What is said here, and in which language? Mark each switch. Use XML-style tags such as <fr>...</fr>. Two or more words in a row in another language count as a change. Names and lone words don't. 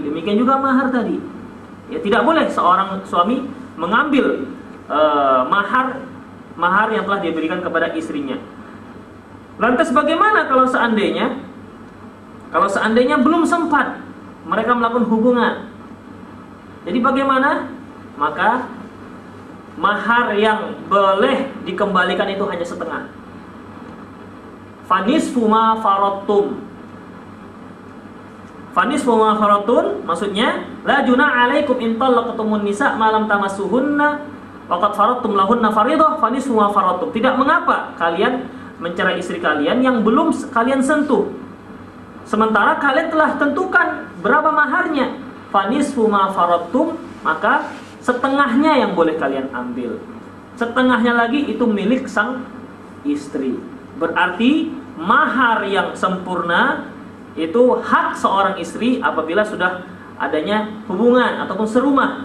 <id>Demikian juga mahar tadi. Ya, tidak boleh seorang suami mengambil mahar yang telah diberikan kepada istrinya. Lantas bagaimana kalau seandainya belum sempat mereka melakukan hubungan? Jadi bagaimana? Maka mahar yang boleh dikembalikan itu hanya setengah.</id> <ar>فنصف ما فرضتم. فنصف ما فرضتم ما لا جناح عليكم إن طلقتم النساء ما لم تمسوهن وقد فرضتم لهن فريضة فنصف ما فرضتم.</ar> <id>Tidak mengapa kalian mencerai istri kalian yang belum kalian sentuh, sementara kalian telah tentukan berapa maharnya.</id> <ar>فنصف ما فرضتم,</ar> <id>maka setengahnya yang boleh kalian ambil. Setengahnya lagi itu milik sang istri. Berarti mahar yang sempurna itu hak seorang istri apabila sudah adanya hubungan ataupun serumah.</id>